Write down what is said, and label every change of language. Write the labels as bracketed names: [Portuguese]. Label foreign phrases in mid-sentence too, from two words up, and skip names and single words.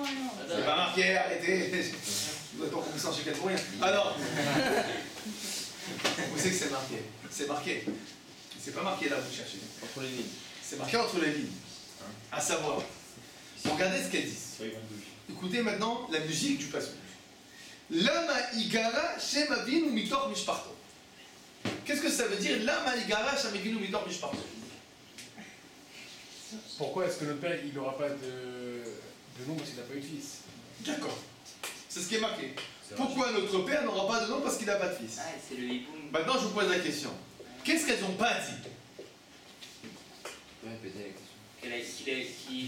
[French] c'est pas marqué, arrêtez. Je dois pas commencer à checker pour rien. Alors, où c'est que c'est marqué? C'est marqué. C'est pas marqué là, vous cherchez. Entre les lignes. C'est marqué entre les lignes. À savoir, regardez ce qu'elles disent. Écoutez maintenant la musique du passage. [Hebrew] למה יגרע שם אבינו מתוך משפחתו. [French] Qu'est-ce que ça veut dire? [Hebrew] למה יגרע שם אבינו מתוך משפחתו. [French] Pourquoi est-ce que le père il n'aura pas de nom parce qu'il n'a pas eu de fils? D'accord. C'est ce qui est marqué. Pourquoi notre père n'aura pas de nom parce qu'il n'a pas de fils? Ah, c'est le hiboum. Maintenant, je vous pose la question. Qu'est-ce qu'elles n'ont pas dit? Répétez la question.